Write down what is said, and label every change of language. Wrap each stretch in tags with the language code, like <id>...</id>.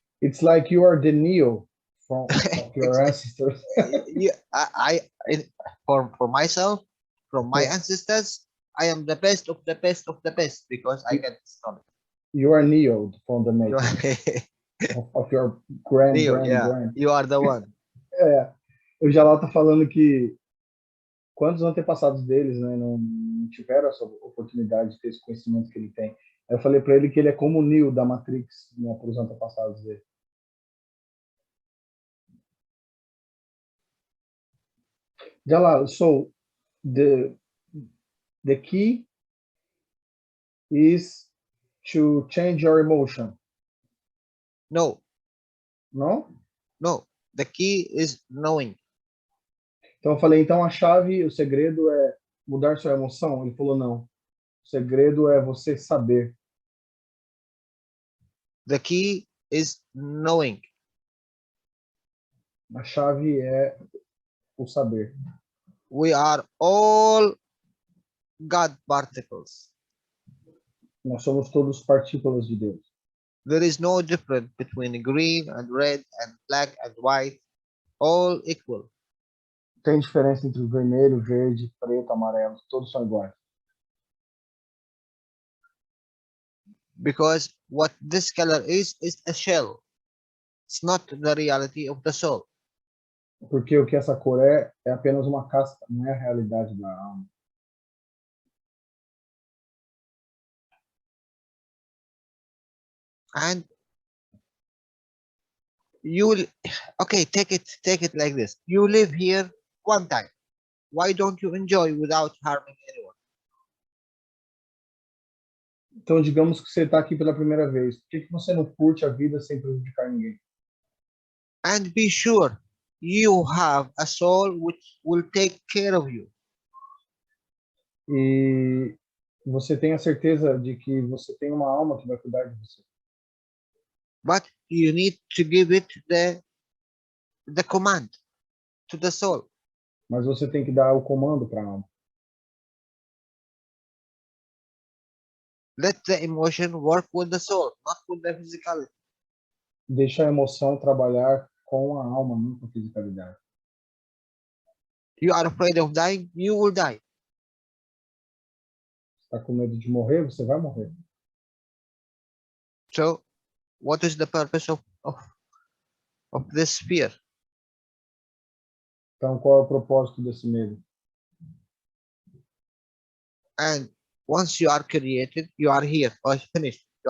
<en>It's like you are the Neo of your ancestors. Yeah, for myself, from my ancestors, I am the best of the best of the best because I get this knowledge. You are Neo from the making of your grand. You are the one.</en> <pt>É, o Jalal tá falando que quantos antepassados deles, né, não tiveram essa oportunidade de ter esse conhecimento que ele tem. Aí eu falei para ele que ele é como o Neo da Matrix, né, para os antepassados dele.</pt> <en>Jalal, so the key is to change your emotion. No.</en> <pt>Não?</pt> <en>No. The key is knowing.</en> <pt>Então eu falei, então a chave, o segredo é mudar sua emoção? Ele falou, não. O segredo é você saber.</pt> <en>The key is knowing.</en> <pt>A chave é o saber.</pt> <en>We are all God particles.</en> <pt>Nós somos todos partículas de Deus.</pt> <en>There is no difference between green and red and black and white, all equal.</en> <pt>Tem diferença entre o vermelho, verde, preto, amarelo, todos são iguais.</pt> <en>Because what this color is a shell. It's not the reality of the soul.</en> <pt>Porque o que essa cor é apenas uma casca, não é a realidade da alma.</pt> <en>And you will, okay, take it like this. You live here one time. Why don't you enjoy without harming anyone?</en> <pt>Então, digamos que você está aqui pela primeira vez. Por que você não curte a vida sem prejudicar ninguém?</pt> <en>And be sure you have a soul which will take care of you.</en> <pt>E você tem a certeza de que você tem uma alma que vai cuidar de você.</pt> <en>But you need to give it the command to the soul.</en> <pt>Mas você tem que dar o comando para a alma.</pt> <en>Let the emotion work with the soul, not with the physicality.</en> <pt>Deixa a emoção trabalhar com a alma, não com a fisicalidade.</pt> <en>You are afraid of dying, you will die.</en> <pt>Está com medo de morrer, você vai morrer.</pt> <en>So what is the purpose of this fear?</en> <pt>Então, qual é o propósito desse medo?</pt> <en>And once you are created, you are here or finished.</en>